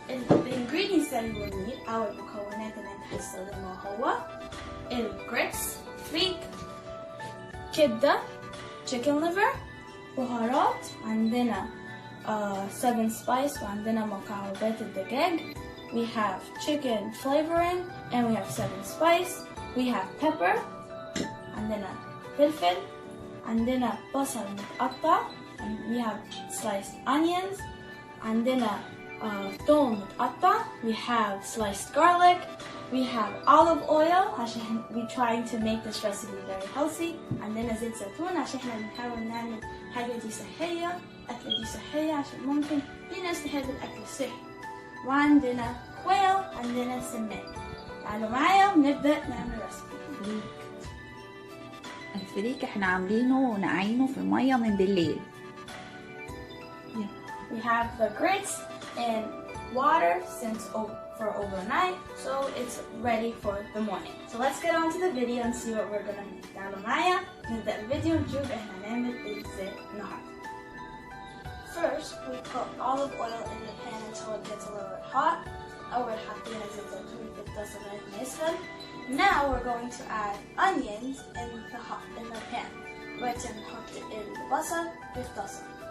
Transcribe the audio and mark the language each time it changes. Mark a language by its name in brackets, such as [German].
[Arabic] أو المكونات اللي انت هتستخدمها هو الجريتس، فريك، كبدة، [English] chicken liver، [Arabic] بهارات، عندنا 7 spice وعندنا مكعبات الدجاج. [English] We have chicken flavoring and we have 7 spice. We have pepper. [Arabic] عندنا فلفل. عندنا بصل متقطع. [English] And we have sliced onions. [Arabic] عندنا ثوم متقطع. [English] We have sliced garlic. We have olive oil [Arabic] عشان [English] we trying to make this recipe very healthy. [Arabic] عندنا زيت زيتون عشان احنا بنحاول نعمل حاجة دي صحية، أكلة دي صحية عشان ممكن في ناس تحب الأكل الصحي. وعندنا quail، عندنا سمان. تعالوا معايا ونبدأ نعمل ريسبي. الفريك احنا عاملينه ونقعينه في المية من بالليل. [English] We have the grits in water for overnight, so it's ready for the morning. So let's get on to the video and see what we're gonna make. [Arabic] تعالوا معايا نبدأ الفيديو ونشوف احنا هنعمل ازاي النهارده. [English] First, we put olive oil in the pan until it gets a little bit hot. [Arabic] أول حطينا زيت زيتون في الطاسة لغاية ما يسخن. [English] Now we're going to add onions in the pan. [Arabic] دلوقتي هنحط البصل في الطاسة.